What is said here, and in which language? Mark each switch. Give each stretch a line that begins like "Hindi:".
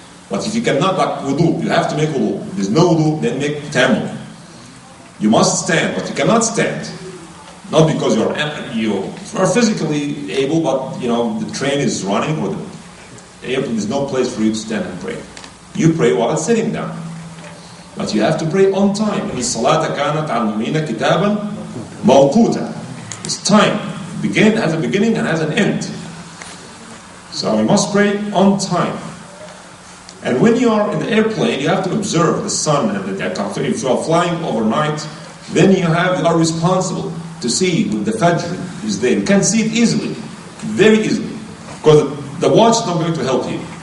English: But if you cannot, like wudu, you have to make wudu. If there's no wudu, then make tayammum. You must stand, but you cannot stand. Not because you are physically able, but the train is running or there's no place for you to stand and pray. You pray while sitting down. But you have to pray on time.
Arabic: الصلاة كانت على المؤمنين كتابا موقوتا.
English: It's time. It has a beginning and has an end. So you must pray on time. And when you are in the airplane, you have to observe the sun and the aircraft. If you are flying overnight, then you are responsible to see when the Fajr is there. You can see it easily, very easily, because the watch is not going to help you.